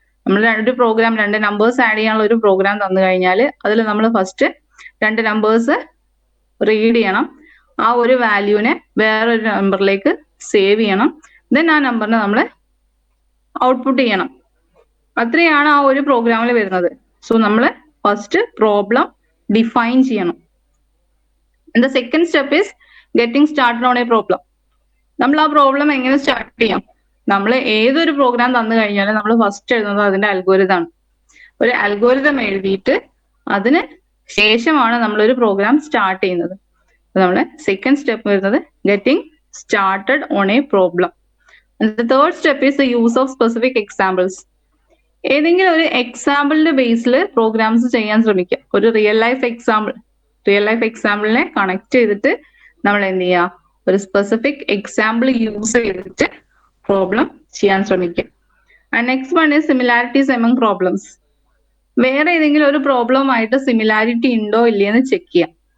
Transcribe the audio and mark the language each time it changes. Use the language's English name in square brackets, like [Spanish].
[Malayalam] നമ്മൾ ഒരു programme 2 numbers add ചെയ്യാനുള്ള ഒരു പ്രോഗ്രാം തന്നു കഴിഞ്ഞാൽ അതിൽ നമ്മൾ ഫസ്റ്റ് 2 നമ്പേഴ്സ് റീഡ് ചെയ്യണം. ആ ഒരു വാല്യൂവിനെ വേറൊരു നമ്പറിലേക്ക് സേവ് ചെയ്യണം. ദെൻ ആ നമ്പറിനെ നമ്മൾ ഔട്ട്പുട്ട് ചെയ്യണം. അത്രയാണ് ആ ഒരു പ്രോഗ്രാമിൽ വരുന്നത്. സോ നമ്മൾ ഫസ്റ്റ് പ്രോബ്ലം ഡിഫൈൻ ചെയ്യണം. [English] And the second step is getting started on a problem. [Malayalam] നമ്മൾ ആ പ്രോബ്ലം എങ്ങനെ സ്റ്റാർട്ട് ചെയ്യാം? നമ്മൾ ഏതൊരു പ്രോഗ്രാം തന്നു കഴിഞ്ഞാലും നമ്മൾ ഫസ്റ്റ് എഴുതുന്നത് അതിന്റെ അൽഗോരിതം ആണ്. ഒരു അൽഗോരിതം എഴുതിയിട്ട് അതിന് ശേഷമാണ് നമ്മളൊരു പ്രോഗ്രാം സ്റ്റാർട്ട് ചെയ്യുന്നത്. നമ്മുടെ സെക്കൻഡ് സ്റ്റെപ്പ് വരുന്നത് [English] Getting started on a problem. The third step is the use of specific examples. [Malayalam] ഏതെങ്കിലും ഒരു എക്സാമ്പിളിന്റെ ബേസിൽ പ്രോഗ്രാംസ് ചെയ്യാൻ ശ്രമിക്കുക. ഒരു റിയൽ ലൈഫ് എക്സാമ്പിളിനെ കണക്ട് ചെയ്തിട്ട് നമ്മൾ എന്ത് ചെയ്യുക, ഒരു സ്പെസിഫിക് എക്സാമ്പിൾ യൂസ് ചെയ്തിട്ട് പ്രോബ്ലം ചെയ്യാൻ ശ്രമിക്കുക. [English] And next one is similarities among problems. [Malayalam] വേറെ ഏതെങ്കിലും ഒരു പ്രോബ്ലമായിട്ട് സിമിലാരിറ്റി ഉണ്ടോ ഇല്ലയെന്ന് ചെക്ക് ചെയ്യാം.